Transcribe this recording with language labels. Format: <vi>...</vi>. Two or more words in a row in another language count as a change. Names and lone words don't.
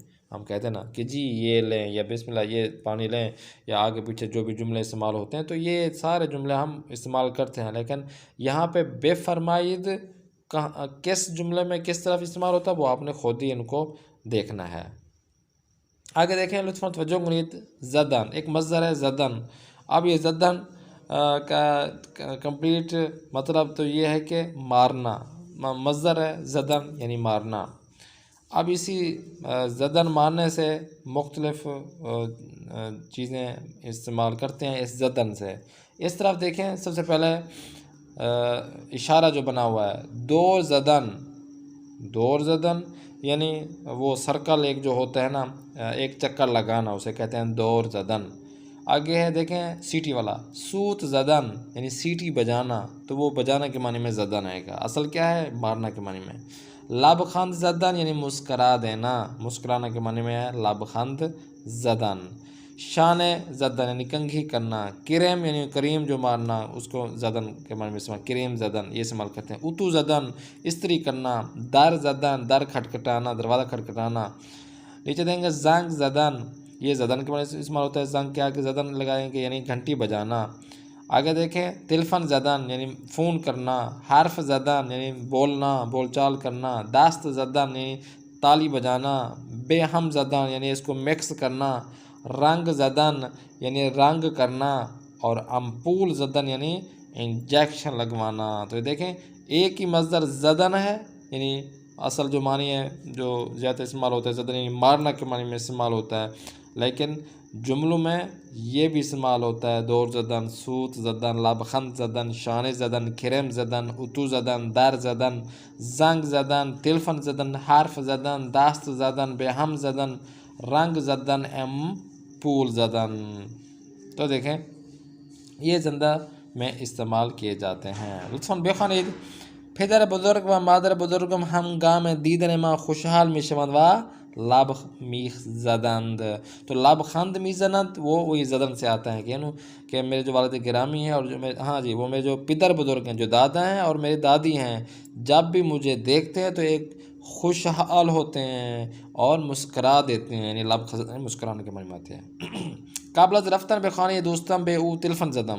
<ur>ہم کہتے ہیں نا کہ جی یہ لیں یا بسم اللہ یہ پانی لیں، یا آگے پیچھے جو بھی جملے استعمال ہوتے ہیں، تو یہ سارے جملے ہم استعمال کرتے ہیں. لیکن یہاں پہ بے فرمائید کس جملے میں کس طرف استعمال ہوتا ہے وہ آپ نے خود ہی ان کو دیکھنا ہے. آگے دیکھیں</ur> <fa>لطفاً توجہ کنید.</fa> <ur>زدن ایک مصدر ہے زدن. اب یہ زدن کا کمپلیٹ مطلب تو یہ ہے کہ مارنا. مصدر ہے زدن یعنی مارنا. اب اسی زدن مارنے سے مختلف چیزیں استعمال کرتے ہیں اس زدن سے. اس طرف دیکھیں، سب سے پہلے اشارہ جو بنا ہوا ہے</ur> <fa>دور زدن. دور زدن</fa> <ur>یعنی وہ سرکل ایک جو ہوتا ہے نا، ایک چکر لگانا، اسے کہتے ہیں</ur> <fa>دور زدن.</fa> <ur>آگے ہے دیکھیں سیٹی والا</ur> <fa>سوت زدن</fa> <ur>یعنی سیٹی بجانا. تو وہ بجانا کے معنی میں زدن آئے گا. اصل کیا ہے؟ مارنا کے معنی میں.</ur> <fa>لبخند زدن</fa> <ur>یعنی مسکرا دینا. مسکرانا کے معنی میں ہے</ur> <fa>لبخند زدن. شان زدن</fa> <ur>یعنی کنگھی کرنا. کریم یعنی کریم جو مارنا، اس کو زدن کے معنی میں استعمال</ur> <fa>کریم زدن</fa> <ur>یہ استعمال کرتے ہیں.</ur> <fa>اتو زدن</fa> <ur>استری کرنا.</ur> <fa>در زدن</fa> <ur>در کھٹکھٹانا، دروازہ کھٹکھٹانا. نیچے دیں گے</ur> <fa>زنگ زدن،</fa> <ur>یہ زدن کے معنی سے استعمال ہوتا ہے. زنگ کے آگے زدن لگائیں گے یعنی گھنٹی بجانا. آگے دیکھیں</ur> <fa>تلفن زدن</fa> <ur>یعنی فون کرنا.</ur> <fa>حرف زدن</fa> <ur>یعنی بولنا، بول چال کرنا.</ur> <fa>دست زدن</fa> <ur>یعنی تالی بجانا.</ur> <fa>بے ہم زدن</fa> <ur>یعنی اس کو مکس کرنا.</ur> <fa>رنگ زدن</fa> <ur>یعنی رنگ کرنا. اور</ur> <fa>امپول زدن</fa> <ur>یعنی انجیکشن لگوانا. تو یہ دیکھیں ایک ہی مصدر زدن ہے، یعنی اصل جو معنی ہے جو زیادہ استعمال ہوتا ہے زدن یعنی مارنا کے معنی میں استعمال ہوتا ہے، لیکن جملوں میں یہ بھی استعمال ہوتا ہے</ur> <fa>دور زدن، سوت زدن، لبخند زدن، شان زدن، کرم زدن، اتو زدن، در زدن، زنگ زدن، تلفن زدن، حرف زدن، دست زدن، بے ہم زدن، رنگ زدن ایم پول زدن.</fa> <ur>تو دیکھیں یہ زندہ میں استعمال کیے جاتے ہیں.</ur> <fa>لطفاً بخوانید پدر بزرگ و مادر بزرگم ہنگام دیدن ما خوشحال میشوند و لب میزدند.</fa> <ur>تو</ur> <fa>لب خند میزنند</fa> <ur>وہ وہی زدن سے آتا ہے کہ میرے جو والد گرامی ہیں اور جو وہ میرے جو پدر بزرگ ہیں جو دادا ہیں اور میری دادی ہیں جب بھی مجھے دیکھتے ہیں تو ایک خوشحال ہوتے ہیں اور مسکرا دیتے ہیں. یعنی لب مسکرانے کے معنی میں آتے ہیں.</ur> <fa>قبل از رفتن به خانه دوستم به او تلفن زدم.</fa>